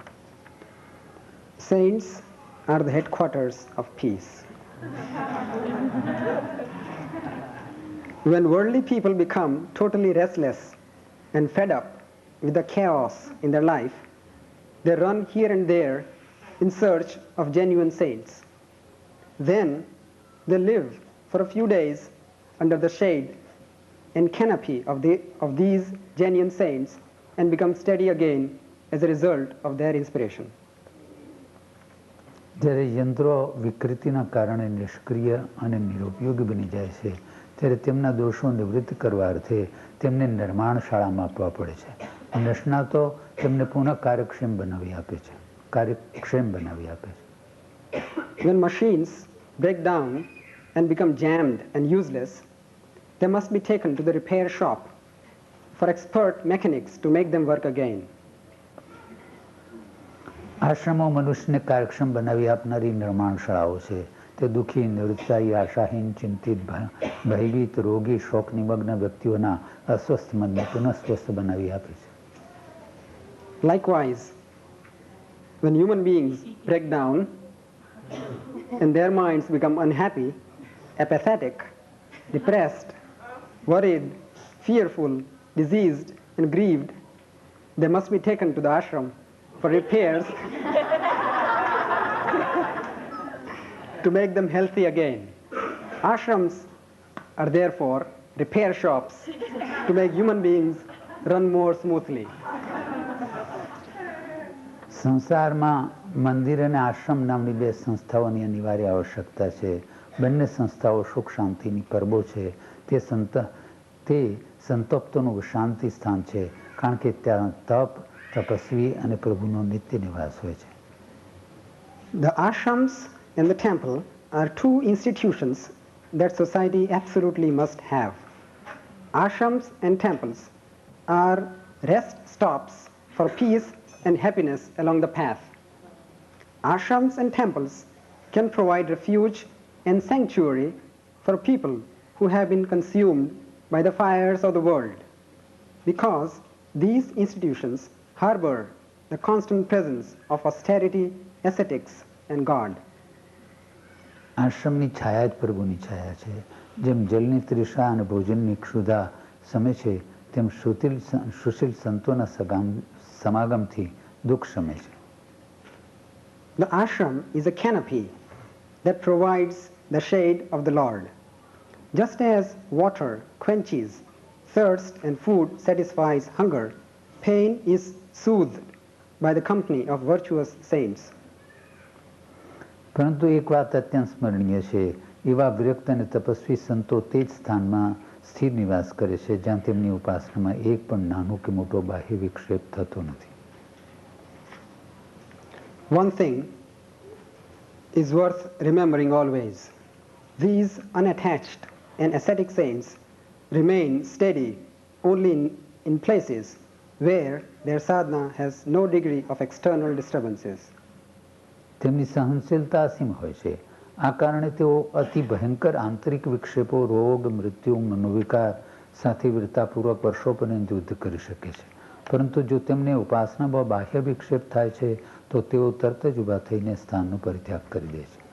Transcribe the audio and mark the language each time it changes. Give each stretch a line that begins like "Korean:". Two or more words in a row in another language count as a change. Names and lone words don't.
English: Saints are the headquarters of peace. When worldly people become totally restless and fed up with the chaos in their life, they run here and there in search of genuine saints. Then they live for a few days under the shade and canopy of these genuine saints and become steady again as a result of their inspiration.
Gujarati: જ્યારે યંત્રો વિકૃતિના કારણે નિષ્ક્રિય અને નિરુપયોગી બની જાય છે ત્યારે તેમના દોષો નિવૃત્ત કરવા અર્થે તેમને નિર્માણશાળામાં આપવા પડે છે. નિષ્ણાતો તેમને પુનઃ કાર્યક્ષમ બનાવી આપે છે.
English: When machines break down and become jammed and useless, they must be taken to the repair shop for expert mechanics to make them work again.
Gujarati: આશ્રમો મનુષ્યને કાર્યક્ષમ બનાવી આપનારી નિર્માણશાળાઓ છે. તે દુઃખી, નિરુત્સાહી, આશાહીન, ચિંતિત, ભયભીત, રોગી, શોક નિમગ્ન વ્યક્તિઓના અસ્વસ્થ મનને પુનઃ સ્વસ્થ બનાવી આપે છે.
English: Likewise, when human beings break down and their minds become unhappy, apathetic, depressed, worried, fearful, diseased, and grieved, they must be taken to the ashram for repairs to make them healthy again. Ashrams are therefore repair shops to make human beings run more smoothly.
Gujarati: સંસારમાં મંદિર અને આશ્રમ નામની બે સંસ્થાઓની અનિવાર્ય આવશ્યકતા છે. બંને સંસ્થાઓ સુખ શાંતિની પરબો છે. તે સંતપ્તોનું શાંતિ સ્થાન છે, કારણ કે ત્યાં તપ, તપસ્વી અને પ્રભુનો નિત્ય નિવાસ હોય છે.
English: The ashrams and the temple are two institutions that society absolutely must have. Ashrams and temples are rest stops for peace and happiness along the path. Ashrams and temples can provide refuge and sanctuary for people who have been consumed by the fires of the world, because these institutions harbor the constant presence of austerity, ascetics, and God.
Gujarati: આશ્રમની છાયા જ પ્રભુની છાયા છે. જેમ જલની તૃષા અને ભોજનની ક્ષુધા શમે છે, તેમ સુશીલ સંતોના સમાગમથી દુઃખ શમે છે.
English: The ashram is a canopy that provides the shade of the Lord. Just as water quenches thirst and food satisfies hunger, pain is soothed by the company of virtuous saints.
Gujarati: પરંતુ એક વાત અત્યંત સ્મરણીય છે. એવા વિરક્ત અને તપસ્વી સંતો તે જ સ્થાનમાં સ્થિર નિવાસ કરે છે જ્યાં તેમની ઉપાસનામાં એક પણ નાનો કે મોટો બાહ્ય વિક્ષેપ થતો નથી.
English: One thing is worth remembering always. These unattached and ascetic saints remain steady only in places where their sadhana has no degree of external disturbances.
Gujarati: તેમની સહનશીલતા અસીમ હોય છે. આ કારણે તેઓ અતિ ભયંકર આંતરિક વિક્ષેપો, રોગ, મૃત્યુ, મનોવિકાર સાથે વીરતાપૂર્વક વર્ષો પર્યંત યુદ્ધ કરી શકે છે. પરંતુ જો તેમને ઉપાસનામાં બાહ્ય વિક્ષેપ થાય છે તો તેઓ તરત જ ઊભા થઈને સ્થાનનો પરિત્યાગ કરી દે છે.